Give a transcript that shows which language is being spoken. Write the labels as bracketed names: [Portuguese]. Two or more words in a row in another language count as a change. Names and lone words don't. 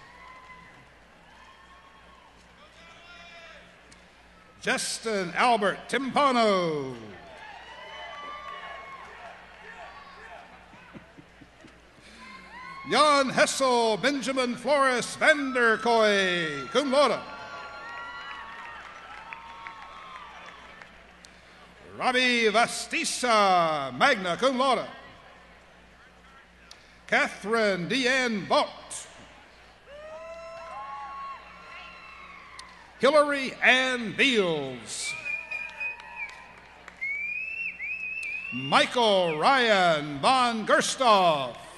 [English] Justin Albert Timpano. Jan Hessel Benjamin Flores Vanderkoy, [Latin] cum laude. [English] Robbie Vastisa, [Latin] magna cum laude. [English] Catherine Deanne Vaught. Hillary Ann Beals. Michael Ryan von Gerstoff.